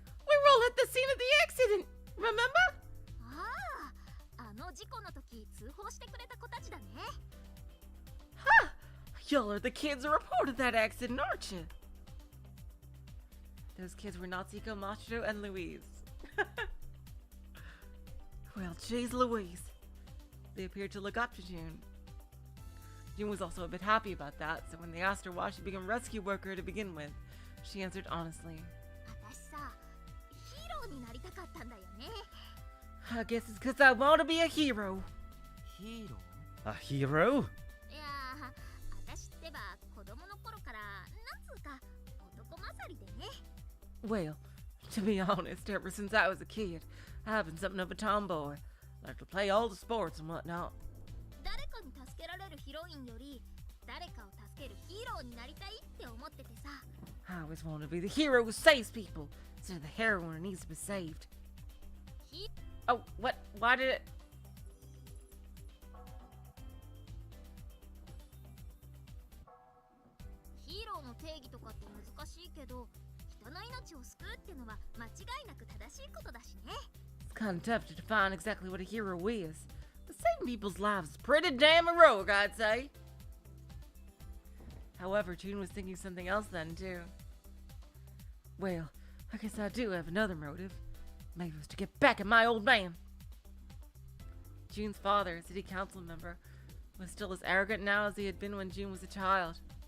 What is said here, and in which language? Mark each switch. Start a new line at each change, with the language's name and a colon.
English: We were all at the scene of the accident, remember?
Japanese: ああ、あの事故の時通報してくれた子たちだね。
English: Huh! Y'all are the kids who reported that accident, aren't you? Those kids were Natsuko, Machiro, and Louise. Well, geez Louise. They appeared to look up to June. June was also a bit happy about that, so when they asked her why she became a rescue worker to begin with, she answered honestly.
Japanese: 私さ、ヒーローになりたかったんだよね。
English: I guess it's because I want to be a hero. Hero? A hero?
Japanese: いやー、私ってば子供の頃からなんつうか男勝りでね。
English: Well, to be honest, ever since I was a kid, I've been something of a tomboy. Like to play all the sports and whatnot.
Japanese: 誰かに助けられるヒロインより誰かを助けるヒーローになりたいって思っててさ。
English: I always want to be the hero who saves people instead of the heroine who needs to be saved. Oh, what? Why did it?
Japanese: ヒーローの定義とかって難しいけど、人の命を救うってのは間違いなく正しいことだしね。
English: It's kind of tough to define exactly what a hero is, but saving people's lives is pretty damn heroic, I'd say. However, June was thinking something else then, too. Well, I guess I do have another motive. Maybe it was to get back at my old man. June's father, a city council member, was still as arrogant now as he had been when June was a child.